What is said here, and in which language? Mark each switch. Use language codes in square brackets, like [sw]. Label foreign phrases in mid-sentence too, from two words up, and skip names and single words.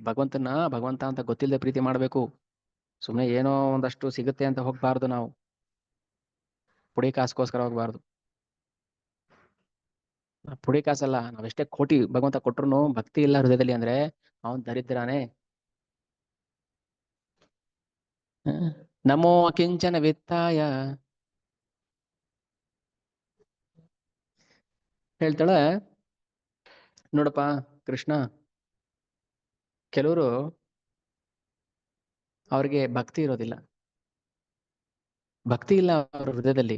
[kn] ಭಗವಂತ ಅಂತ ಗೊತ್ತಿಲ್ಲದೆ ಪ್ರೀತಿ ಮಾಡ್ಬೇಕು. ಸುಮ್ಮನೆ ಏನೋ ಒಂದಷ್ಟು ಸಿಗುತ್ತೆ ಅಂತ ಹೋಗ್ಬಾರ್ದು ನಾವು, ಪುಡಿ ಕಾಸ್ಗೋಸ್ಕರ ಹೋಗ್ಬಾರ್ದು. ಪುಡಿ ಕಾಸಲ್ಲ, ನಾವೆಷ್ಟೇ ಕೋಟಿ ಭಗವಂತ ಕೊಟ್ರು ಭಕ್ತಿ ಇಲ್ಲ ಹೃದಯದಲ್ಲಿ ಅಂದ್ರೆ ಅವನ್ ದರಿದ್ರಾನೇ. [sa] ನಮೋ ಕಿಂಚನ ವಿತ್ತಾಯ [kn] ಹೇಳ್ತಾಳೆ ನೋಡಪ್ಪ ಕೃಷ್ಣ, ಕೆಲವರು ಅವ್ರಿಗೆ ಭಕ್ತಿ ಇರೋದಿಲ್ಲ, ಭಕ್ತಿ ಇಲ್ಲ ಅವ್ರ ಹೃದಯದಲ್ಲಿ.